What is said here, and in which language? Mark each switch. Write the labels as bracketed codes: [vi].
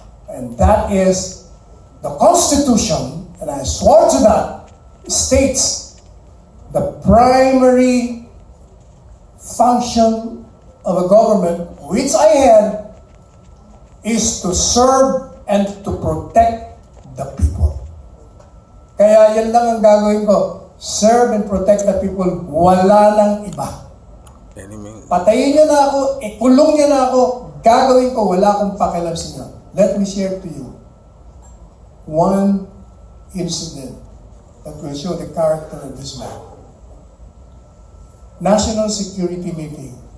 [en] And that is the Constitution, and I swore to that, states the primary function of a government, which I had, is to serve and to protect the people. [tl] Kaya yan lang ang gagawin ko. [en] Serve and protect the people. [tl] Wala nang iba. Patayin niyo na ako, ikulong niyo na ako, gagawin ko, wala akong pakialam sa inyo. [en] Let me share to you one incident that will show the character of this man. National Security Meeting.